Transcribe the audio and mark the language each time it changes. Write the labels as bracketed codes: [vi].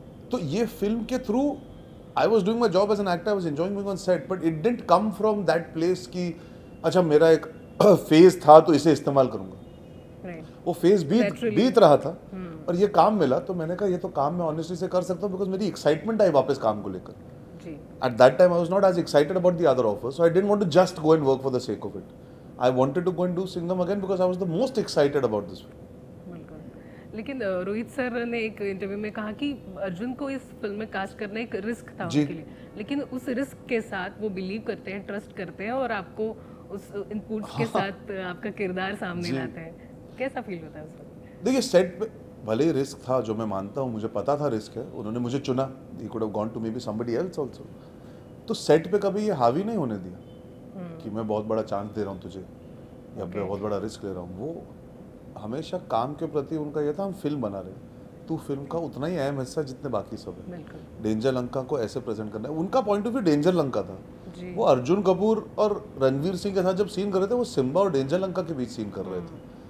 [hi] तो ये फिल्म के [en] through I was doing my job as an actor, I was enjoying being on set, but it didn't come from that place [hi] कि अच्छा मेरा एक phase था तो इसे इस्तेमाल करूंगा। वो फेज बीत रहा था और ये काम मिला, तो मैंने कहा ये तो काम मैं ऑनेस्टली से कर सकता हूँ, बिकॉज मेरी एक्साइटमेंट आई वापस काम को लेकर। [en] At that time I was not as excited about the other offers, so I didn't want to just go and work for the sake of it. I wanted to go and do Singham again because I was the most excited about this film. [hi] बिल्कुल। लेकिन Rohit sir ने एक interview में कहा कि अर्जुन को इस film में कास्ट करना एक रिस्क था उनके लिए, लेकिन उस रिस्क के साथ वो बिलीव करते हैं, ट्रस्ट करते हैं और आपको उस इनपुट्स के साथ आपका किरदार सामने लाते हैं। कैसा फील होता है उस वक्त? देखिए सेट पे भले ही रिस्क था, जो मैं मानता हूँ, मुझे पता था रिस्क है, उन्होंने मुझे चुना। [en] He could have gone to maybe somebody else also. [hi] तो सेट पे कभी ये हावी नहीं होने दिया कि मैं बहुत बड़ा चांस दे रहा हूँ तुझे या मैं बहुत बड़ा रिस्क ले रहा हूँ। वो हमेशा काम के प्रति उनका ये था हम फिल्म बना रहे हैं, तू फिल्म का उतना ही अहम हिस्सा जितने बाकी सब है। डेंजर लंका को ऐसे प्रेजेंट करना है, उनका point of view danger Lanka था। वो अर्जुन कपूर और रणवीर सिंह के साथ जब सीन कर रहे थे वो सिम्बा और डेंजर लंका के बीच सीन कर रहे थे।